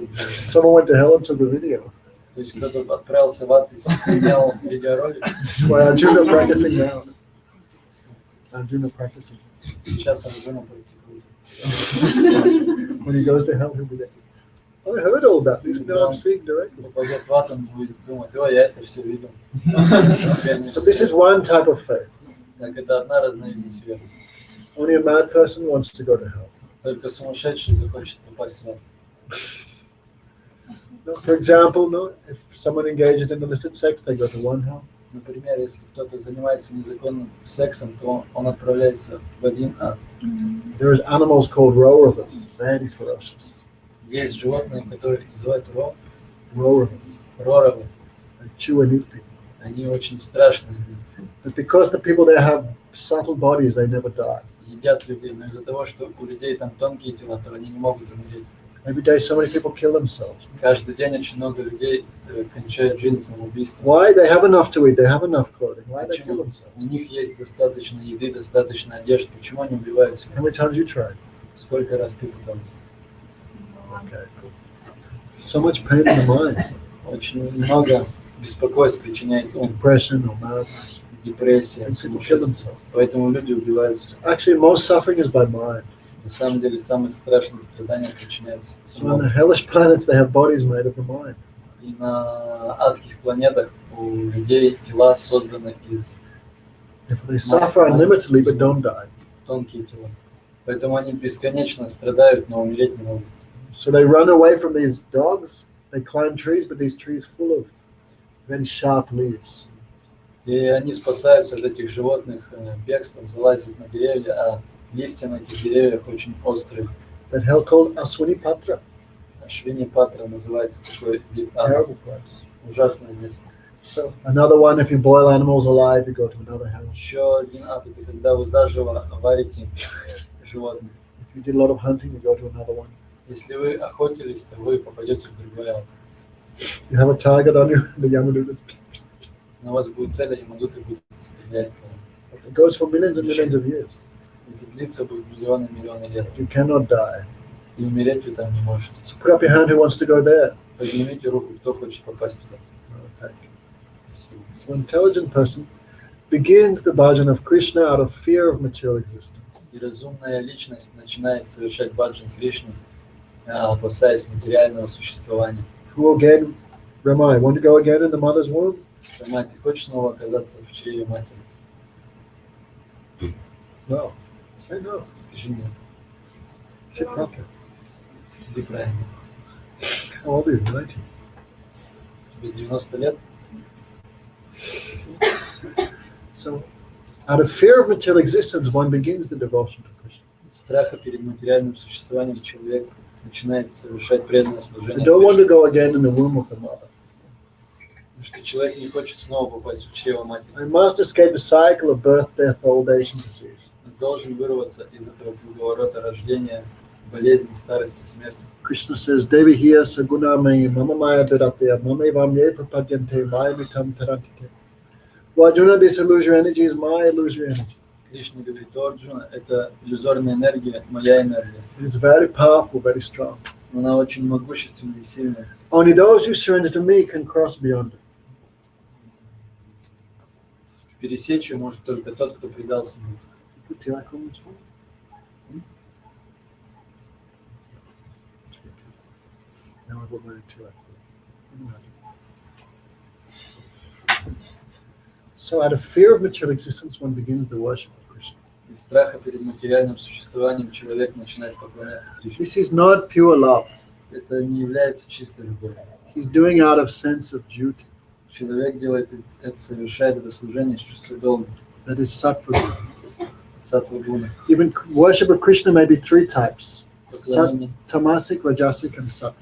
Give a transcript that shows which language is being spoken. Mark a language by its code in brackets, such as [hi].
[en] Someone went to hell and took the video. [ru] То есть кто-то отправился в ад и снял видеоролик. [en] This is why Arjuna practicing now. Arjuna practicing. [ru] Сейчас Арджуна практикует. [en] When he goes to hell, he'll be there. I heard all that. This now I'm seeing directly. [ru] Попадет в ад, он будет думать: ой, я это все видел. [en] So this is one type of faith. [ru] Так, это одна разновидность веры. [en] Only a mad person wants to go to hell. [ru] Только сумасшедший захочет попасть в ад. [en] No, for example, no, if someone engages in illicit sex, they go to one hell. [ru] Например, если кто-то занимается незаконным сексом, то он отправляется в один ад. [en] There is animals called rorovas, very ferocious. [ru] Есть животные, которых называют [en] Rorovas. [ru] роровы. [en] They chew and eat people. [ru] Они очень страшные. [en] But because the people there have subtle bodies, they never die. [ru] Едят людей, но из-за того, что у людей там тонкие тела, то они не могут умереть. [en] Every day, so many people kill themselves. [ru] Каждый день очень много людей кончают жизнь самоубийством. [en] Why? They have enough to eat. They have enough clothing. Why they kill [ru] Почему? [en] themselves? [ru] У них есть достаточно еды, достаточно одежды. Почему они убивают себя? [en] How many times you tried? [ru] Сколько раз ты пытался? [en] Okay, cool. So much pain in the mind, [ru] Очень много беспокойств причиняет ум, [en] depression or madness. [ru] депрессия, [en] And people kill [ru] сумасшествие. [en] themselves. [ru] Поэтому люди убиваются. [en] Actually, most suffering is by mind. [ru] На самом деле, самые страшные страдания причиняются [en] So on [ru] умом. [en] the hellish planets, they have bodies made of the mind. [ru] И на адских планетах у людей тела созданы из [en] Therefore, they suffer unlimitedly but don't die. [ru] тонких тела. Поэтому они бесконечно страдают, но умереть не могут. [en] So they run away from these dogs. They climb trees, but these trees full of very sharp leaves. [ru] И они спасаются от этих животных бегством, залазят на деревья, а листья на этих деревьях очень острые. [en] That hell called Aswini Patra. [ru] Швини Патра называется такой вид ада. [en] Terrible place. [ru] Ужасное место. [en] So another one, if you boil animals alive, you go to another hell. [ru] Еще один ад, это когда вы заживо варите животных. [en] If you did a lot of hunting, you go to another one. [ru] Если вы охотились, то вы попадете в другой ад. [en] You have a target on you, the Yamaduta. [ru] На вас будет цель, они могут и будут стрелять. [en] It goes for millions and millions of years. [ru] Это длится будет миллионы лет. [en] You cannot die. [ru] И умереть вы там не можете. [en] So put up your hand who wants to go there. [ru] Поднимите руку, кто хочет попасть туда. [en] Okay. So an intelligent person begins the bhajan of Krishna out of fear of material existence. [ru] И разумная личность начинает совершать баджан Кришны, опасаясь материального существования. [en] Who again, Ramai, want to go again in the mother's womb? [ru] Мать, ты хочешь снова оказаться в чреве матери? [en] No. Say no. [ru] Скажи нет. [en] Sit properly. [ru] Сиди правильно. [en] How old are you? 90. [ru] Тебе 90 лет? [en] So, out of fear of material existence, one begins the devotion to Krishna. [ru] Из страха перед материальным существованием человек начинает совершать преданное [en] They [ru] служение [en] don't want to go again in the womb of the mother. [ru] Потому что человек не хочет снова попасть в чрево матери. [en] They must escape the cycle of birth, death, old age, and disease. [ru] Он должен вырваться из этого круговорота рождения, болезни, старости, смерти. [en] Krishna says, [sa] Devi hiya saguna me mama maya viratya mama vamye prapadyante maya mitam tarantite. [en] Well, Arjuna, this illusory energy is my illusory energy. [ru] Кришна говорит: «О, Арджуна, это иллюзорная энергия, моя энергия. [en] It is very powerful, very strong. [ru] Она очень могущественная и сильная. [en] Only those who surrender to me can cross beyond it. [ru] Пересечь ее может только тот, кто предался мне». [en] Put Tilak on this one. Now I will wear Tilak. So out of fear of material existence, one begins the worship of Krishna. [ru] Из страха перед материальным существованием человек начинает поклоняться Кришне. [en] This is not pure love. [ru] Это не является чистой любовью. [en] He's doing out of sense of duty. [ru] Человек делает это, совершает это служение с чувством долга, [en] That is sattva. [ru] саттва гуна. [en] Even worship of Krishna may be three types. [ru] Поклонение [en] Tamasic, Rajasic, and Sattvic.